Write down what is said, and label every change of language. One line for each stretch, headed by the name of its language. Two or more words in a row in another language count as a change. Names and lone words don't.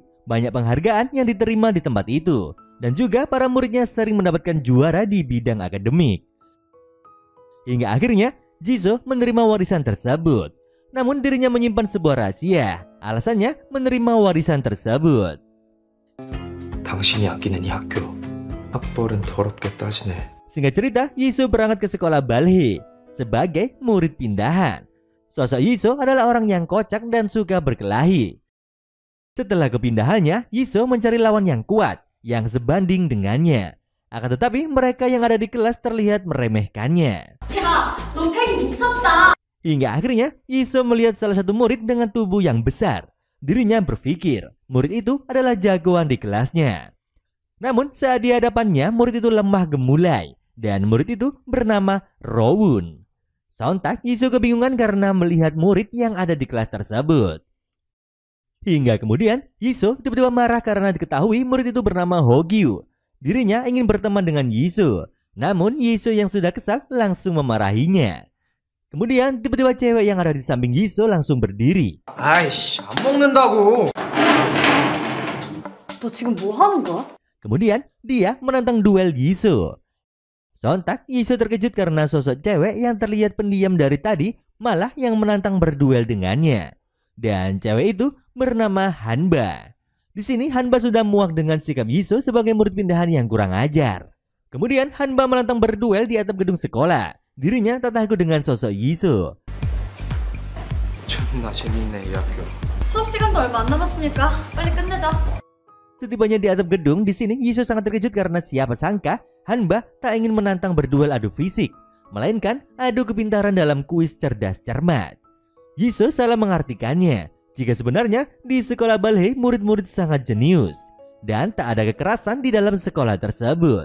Indonesian: Banyak penghargaan yang diterima di tempat itu. Dan juga para muridnya sering mendapatkan juara di bidang akademik. Hingga akhirnya Yiso menerima warisan tersebut. Namun dirinya menyimpan sebuah rahasia. Alasannya menerima warisan tersebut.
Korean: 당신이 아끼는 이 학교 학벌은 더럽게 따지네.
Indonesian: Singkat cerita, Yiso berangkat ke sekolah Balhe sebagai murid pindahan. Sosok Yiso adalah orang yang kocak dan suka berkelahi. Setelah kepindahannya, Yiso mencari lawan yang kuat, yang sebanding dengannya. Akan tetapi mereka yang ada di kelas terlihat meremehkannya.
Korean: 야, 너 팩이 미쳤다.
Indonesian: Hingga akhirnya Yiso melihat salah satu murid dengan tubuh yang besar. Dirinya berpikir murid itu adalah jagoan di kelasnya. Namun saat di hadapannya murid itu lemah gemulai dan murid itu bernama Rowun. Sontak Yiso kebingungan karena melihat murid yang ada di kelas tersebut. Hingga kemudian Yiso tiba-tiba marah karena diketahui murid itu bernama Hogyu. Dirinya ingin berteman dengan Yiso. Namun Yiso yang sudah kesal langsung memarahinya. Kemudian tiba-tiba cewek yang ada di samping Yiso langsung berdiri.
Korean: 아이씨 안 먹는다고. 너 지금 뭐 하는 거야?
Indonesian: Kemudian dia menantang duel Yiso. Sontak Yiso terkejut karena sosok cewek yang terlihat pendiam dari tadi malah yang menantang berduel dengannya. Dan cewek itu bernama Hanba. Di sini Hanba sudah muak dengan sikap Yisoo sebagai murid pindahan yang kurang ajar. Kemudian Hanba menantang berduel di atap gedung sekolah. Dirinya tak takut dengan sosok Yisoo.
Korean: 존나 재밌네 이 학교. 수업 시간도 얼마 안 남았으니까 빨리 끝내자.
Indonesian: Setibanya di atap gedung, di sini Yisoo sangat terkejut karena siapa sangka Hanba tak ingin menantang berduel adu fisik, melainkan adu kepintaran dalam kuis cerdas cermat. Yisoo salah mengartikannya. Jika sebenarnya di sekolah Balhei murid-murid sangat jenius dan tak ada kekerasan di dalam sekolah tersebut.